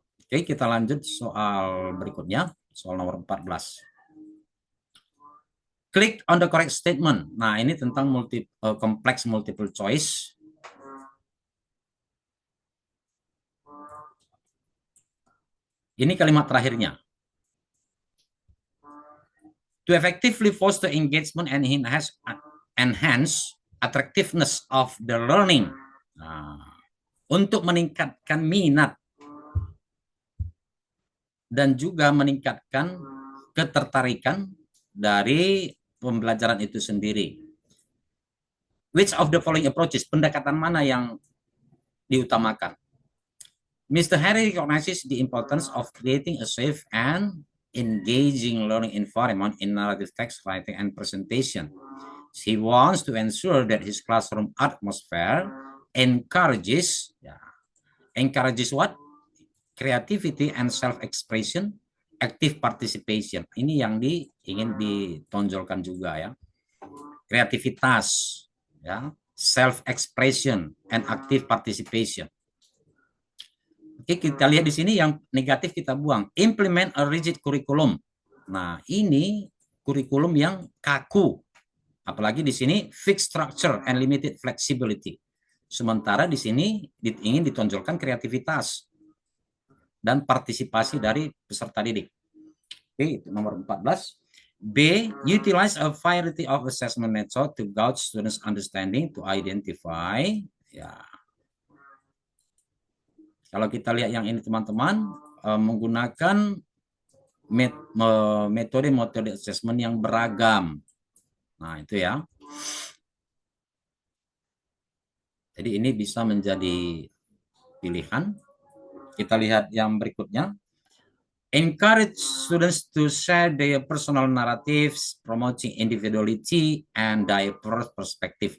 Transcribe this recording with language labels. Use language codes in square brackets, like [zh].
[id] Oke, kita lanjut soal berikutnya, soal nomor 14. [en] Click on the correct statement. [id] Nah, ini tentang [en] complex multiple choice. [id] Ini kalimat terakhirnya. [en] To effectively foster engagement and enhance attractiveness of the learning. [id] Nah, untuk meningkatkan minat dan juga meningkatkan ketertarikan dari pembelajaran itu sendiri. [en] Which of the following approaches, [id] pendekatan mana yang diutamakan? [en] Mr. Harry recognizes the importance of creating a safe and engaging learning environment in narrative text writing and presentation. He wants to ensure that his classroom atmosphere encourages what? Creativity and self-expression, active participation. [id] Ini yang ingin ditonjolkan juga ya. Kreativitas, ya, [en] self-expression and active participation. [id] Oke, kita lihat di sini yang negatif kita buang. [en] Implement a rigid curriculum. [id] Nah, ini kurikulum yang kaku. Apalagi di sini [en] fixed structure and limited flexibility. [id] Sementara di sini ingin ditonjolkan kreativitas dan partisipasi dari peserta didik. Oke, itu nomor 14. [en] B, utilize a variety of assessment method to gauge students' understanding to identify. [id] Ya. Kalau kita lihat yang ini teman-teman, menggunakan metode assessment yang beragam. Nah, itu ya. Jadi ini bisa menjadi pilihan. Kita lihat yang berikutnya. [en] Encourage students to share their personal narratives, promoting individuality and diverse perspective.